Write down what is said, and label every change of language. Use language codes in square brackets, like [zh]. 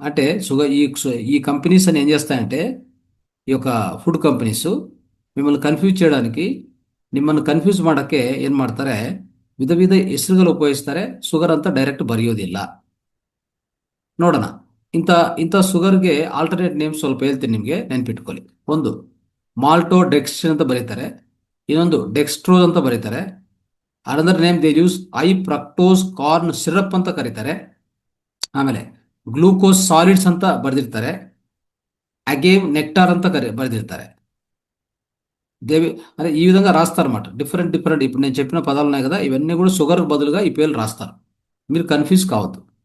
[te] అంటే ఈ కంపెనీస్ అని ఏం చేస్తాయంటే, ఈ యొక్క ఫుడ్ కంపెనీస్ మిమ్మల్ని కన్ఫ్యూజ్ చేయడానికి [kn] ನಿಮ್ಮನ್ನು ಕನ್ಫ್ಯೂಸ್ ಮಾಡೋಕ್ಕೆ ಏನು ಮಾಡ್ತಾರೆ, ವಿಧ ವಿಧ ಹೆಸರುಗಳು ಉಪಯೋಗಿಸ್ತಾರೆ, ಶುಗರ್ ಅಂತ ಡೈರೆಕ್ಟ್ ಬರೆಯೋದಿಲ್ಲ. ನೋಡೋಣ. ಇಂಥ ಇಂಥ ಶುಗರ್ಗೆ ಆಲ್ಟರ್ನೇಟ್ ನೇಮ್ ಸ್ವಲ್ಪ ಹೇಳ್ತೀನಿ ನಿಮಗೆ, ನೆನ್ಪಿಟ್ಕೊಳ್ಳಿ. ಒಂದು ಮಾಲ್ಟೋ ಡೆಕ್ಸ್ಟ್ರಿನ್ ಅಂತ ಬರೀತಾರೆ, ಇನ್ನೊಂದು ಡೆಕ್ಸ್ಟ್ರೋಸ್ ಅಂತ ಬರೀತಾರೆ. [en] another name they use high fructose corn syrup [kn] ಅಂತ ಕರೀತಾರೆ. ಆಮೇಲೆ ಗ್ಲೂಕೋಸ್ ಸಾಲಿಡ್ಸ್ ಅಂತ ಬರೆದಿರ್ತಾರೆ, ಅಗೇವ್ ನೆಕ್ಟಾರ್ ಅಂತ ಬರೆದಿರ್ತಾರೆ. [te] దేవి అదే ఈ విధంగా రాస్తారన్నమాట. డిఫరెంట్ ఇప్పుడు నేను చెప్పిన పదాలు ఉన్నాయి కదా, ఇవన్నీ కూడా షుగర్ బదులుగా ఈ పేర్లు రాస్తారు. మీరు కన్ఫ్యూజ్ కావద్దు.